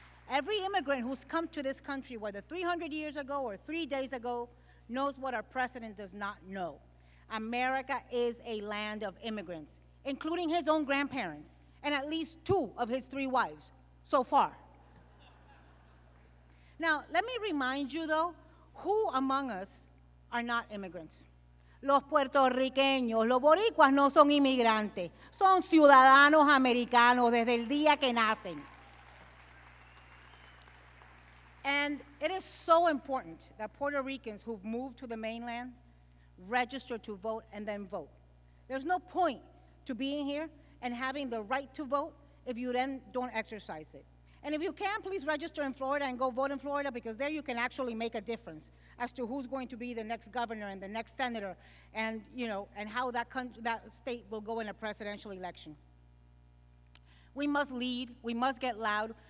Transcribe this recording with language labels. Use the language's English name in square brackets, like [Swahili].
[English] Every immigrant who's come to this country, whether 300 years ago or 3 days ago, knows what our president does not know. America is a land of immigrants, including his own grandparents, and at least 2 of his 3 wives so far. Now, let me remind you, though, who among us are not immigrants? [Spanish] Los puertorriqueños, los boricuas no son inmigrantes, son ciudadanos americanos desde el día que nacen. [English] And it is so important that Puerto Ricans who've moved to the mainland register to vote and then vote. There's no point to being here and having the right to vote if you then don't exercise it. And if you can, please register in Florida and go vote in Florida, because there you can actually make a difference as to who's going to be the next governor and the next senator, and how that state will go in a presidential election. We must lead. We must get loud.